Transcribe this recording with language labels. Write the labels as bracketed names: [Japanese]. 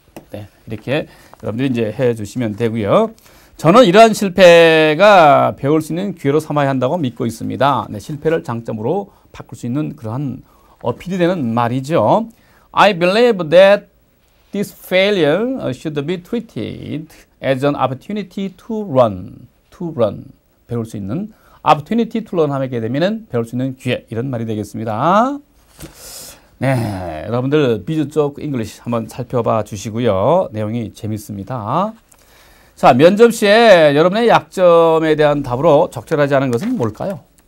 [Korean] 네, 이렇게 여러분들이 이제 해 주시면 되고요. 저는 이러한 실패가 배울 수 있는 기회로 삼아야 한다고 믿고 있습니다. 네, 실패를 장점으로 바꿀 수 있는 그러한 어필이 되는 말이죠. [English] I believe that this failure should be treated as an opportunity to run. [Korean] 배울 수 있는 [English] opportunity to learn [Korean] 하게 되면은 배울 수 있는 기회 이런 말이 되겠습니다. 네, 여러분들 비즈 쪽 잉글리시 한번 살펴봐 주시고요. 내용이 재밌습니다. 자, 면접 시에 여러분의 약점에 대한 답으로 적절하지 않은 것은 뭘까요?